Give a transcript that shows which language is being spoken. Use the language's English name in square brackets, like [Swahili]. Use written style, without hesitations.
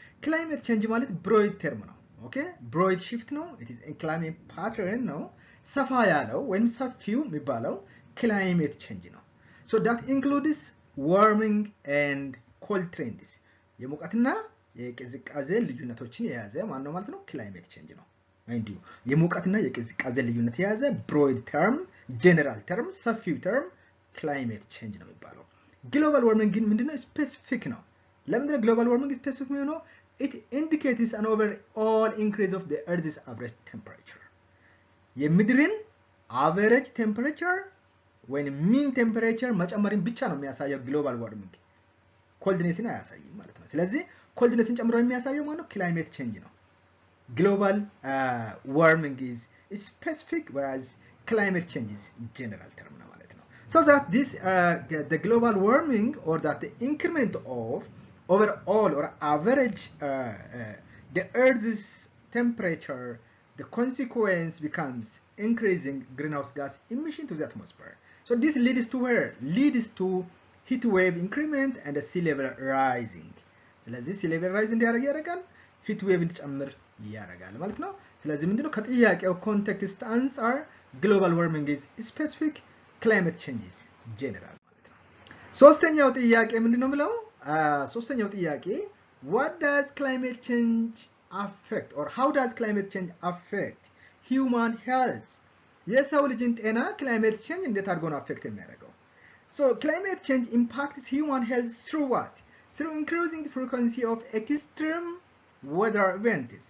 [Amharic] ክላይሜት ቼንጅ ማለት ብሮድ ተርም ነው። ኦኬ ብሮድ ሺፍት ነው። [English] it is a climate pattern [Amharic] ነው። ሰፋ ያለው ወይም ሰፊው የሚባለው ክላይሜት ቼንጅ ነው። [English] so that includes warming and cold trends [Amharic] የሙቀትና የቅዝቃዜ ልዩነቶችን የያዘ ማን ነው ማለት ነው? ክላይሜት ቼንጅ ነው። እንዲሁ የሙቀትና የቅዝቃዜ ልዩነት የያዘ ብሮድ ተርም፣ ጀነራል ተርም፣ ሰፊው ተርም ክላይሜት ቼንጅ ነው የሚባለው። ግሎባል ዋርሚንግ ግን ምንድነው? ስፔሲፊክ ነው። ለምንድነው ግሎባል ዋርሚንግ ስፔሲፊክ ነው? [English] it indicates an overall increase of the earth's average temperature [Amharic] የምድርን average temperature ወይም ሚን ቴምፕሬቸር መጨመርን ብቻ ነው የሚያሳየው ግሎባል ዋርሚንግ። ኮልድኔስን አያሳይም ማለት ነው። ስለዚህ ኮልድኔስን ጨምሮ የሚያሳየው ማለት ነው ክላይሜት ቼንጅ ነው። ግሎባል [English] ዋርሚንግ is specific whereas climate change is general term [Amharic] ነው ማለት ነው። [English] so that this the global warming or that the increment of overall or average the earth's temperature, the consequence becomes increasing greenhouse gas emission to the atmosphere. So this leads to where? Leads to heat wave increment and sea level rising. [Amharic] ስለዚህ sea level rise እንዲያደርግ ያደርጋል፣ heat wave እንዲጨምር ያደርጋል ማለት ነው። ስለዚህ ምንድነው ከጥያቄው ኮንቴክስት አንፃር [English] global warming is specific, climate change is general [Amharic] ማለት ነው። ሶስተኛው ጥያቄ ምንድነው ብለው? ሶስተኛው ጥያቄ [English] what does climate change affect or how does climate change affect human health? [Amharic] የሰው ልጅን ጤና climate change እንዴት አድርጎ ነው affect የሚያደርገው? [English] So climate change impacts human health through what? Through increasing the frequency of extreme weather events.